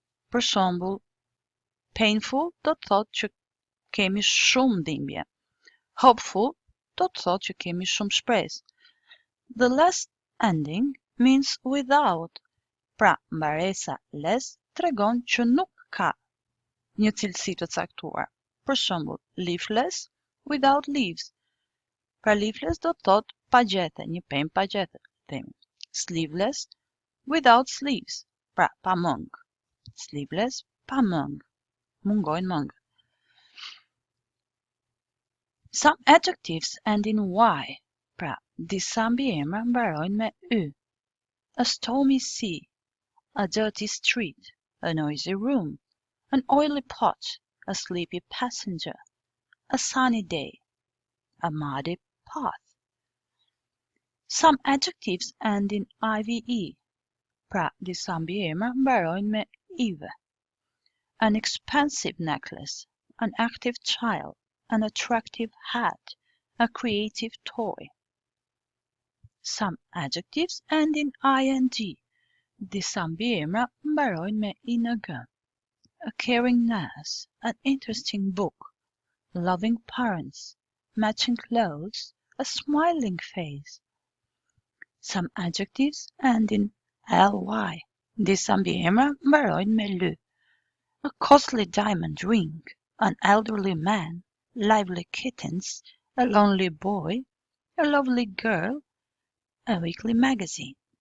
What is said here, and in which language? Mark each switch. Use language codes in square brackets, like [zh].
[sq] Për shembull, painful do të thotë që kemi shumë dhimbje. Hopeful do të thotë që kemi shumë shpresë. [en] The less ending means without. [sq] Pra, mbaresa less tregon që nuk ka një cilësi të caktuar. Për shembull, [en] leafless without leaves. [sq] Pra leafless do të thotë pa gjete, një pemë pa gjete. [en] Sleeveless without sleeves. [sq] Pra pa mëng. Sleeveless pa mëng. Mungojnë mëng. [en] Some adjectives end in y. [sq] Pra disa mbiemra mbarojnë me y. [en] A stormy sea, a dirty street, a noisy room, an oily pot, a sleepy passenger, a sunny day, a muddy path. Some adjectives end in ive. [sq] Pra disa mbiemra mbarojnë me ive. [en] An expensive necklace, an active child, an attractive hat, a creative toy. Some adjectives end in ing. [sq] Disa mbiemra mbarojnë me ing. [en] A caring nurse, an interesting book, loving parents, matching clothes, a smiling face. Some adjectives end in ly. [sq] Disa mbiemra mbarojnë me ly. [en] A costly diamond ring, an elderly man, lively kittens, a lonely boy, a lovely girl, a weekly magazine.